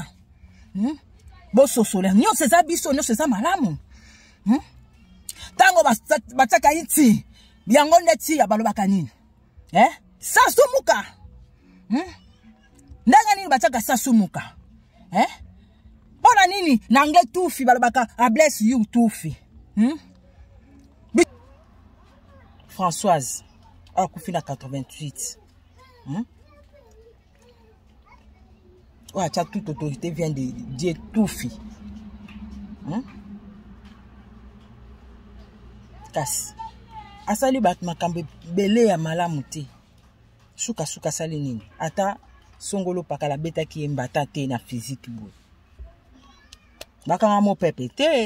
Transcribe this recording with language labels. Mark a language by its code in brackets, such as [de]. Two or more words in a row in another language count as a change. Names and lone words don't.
[ln] Bo sosole nyo seza biso nyo seza malamu. Tango bataka iti yango ndeti ya balobaka nini? Sasumuka. Ndanga nini bataka sasumuka? Bona nini nange tufi balobaka [en] I bless you [ln] tufi. Françoise akufi na 88. [fr] Toute autorité vient de Dieu tufi. [ln] Kasi asali bat makambe bele ya malamu te. Suka sali nini? Ata songolo pakala beta ki embata te na physique bo. Bakanga mo pepe te.